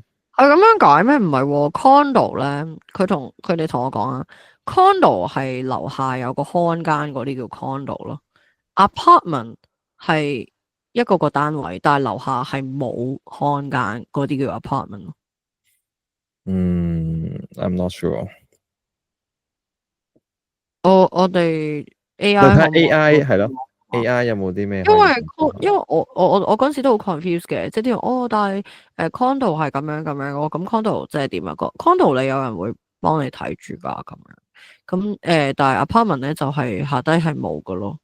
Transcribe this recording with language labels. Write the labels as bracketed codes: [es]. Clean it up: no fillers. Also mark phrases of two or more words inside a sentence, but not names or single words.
[yue] 係咁樣解咩？唔係喎，condo 咧，佢哋同我講啊，condo 係樓下有個看間嗰啲叫 condo 咯，apartment 係一個單位，但係樓下係冇看間嗰啲叫 apartment 咯。 [en] I'm not sure。 [yue] 我哋就 AI 睇下可唔可以 AI 係咯，AI 有冇啲咩可以因為幫手？因為我嗰陣時都好 confused 嘅，即係啲人但係condo 係咁樣咁樣，咁 condo 即係點啊？個 condo 你有人會幫你睇住㗎咁樣，咁但係 apartment 咧就係下低係冇㗎咯。